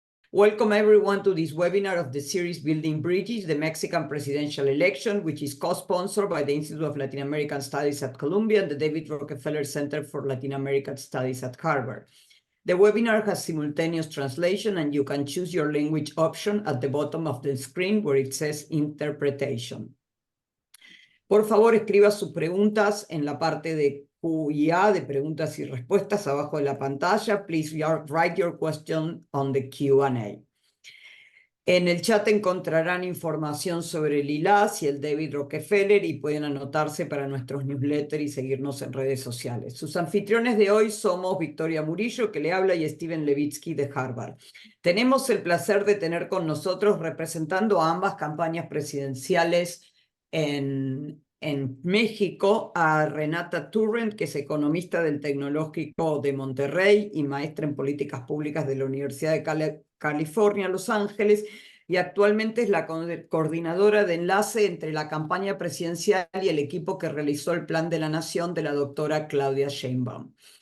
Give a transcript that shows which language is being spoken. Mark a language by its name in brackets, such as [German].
[English] Welcome everyone to this webinar of the series Building Bridges, the Mexican presidential election, which is co-sponsored by the Institute of Latin American Studies at Columbia and the David Rockefeller Center for Latin American Studies at Harvard. The webinar has simultaneous translation and you can choose your language option at the bottom of the screen where it says interpretation. [Spanish] Por favor, escriba sus preguntas en la parte de Q&A, de preguntas y respuestas, abajo de la pantalla. [English] Please write your question on the Q&A. [Spanish] En el chat encontrarán información sobre el ILAS y el David Rockefeller y pueden anotarse para nuestros newsletters y seguirnos en redes sociales. Sus anfitriones de hoy somos Victoria Murillo, que le habla, y Steven Levitsky de Harvard. Tenemos el placer de tener con nosotros, representando a ambas campañas presidenciales en México, a Renata Turrent, que es economista del Tecnológico de Monterrey y maestra en políticas públicas de la Universidad de California, Los Ángeles, y actualmente es la coordinadora de enlace entre la campaña presidencial y el equipo que realizó el Plan de la Nación de la doctora Claudia Sheinbaum.